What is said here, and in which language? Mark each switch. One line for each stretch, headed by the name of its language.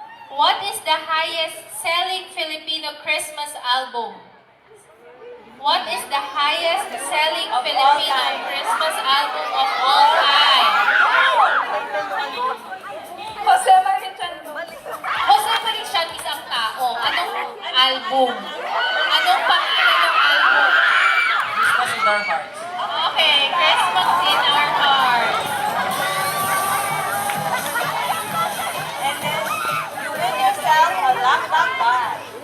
English: What is the highest selling Filipino Christmas album? What is the highest selling Filipino Christmas album of all time? Jose Marichan.
Filipino: Jose Marichan is ang tao. Anong album? Anong pangalan ng album?
English: Christmas in our hearts. Okay, Christmas in our hearts. And then, you win yourself a lock bag.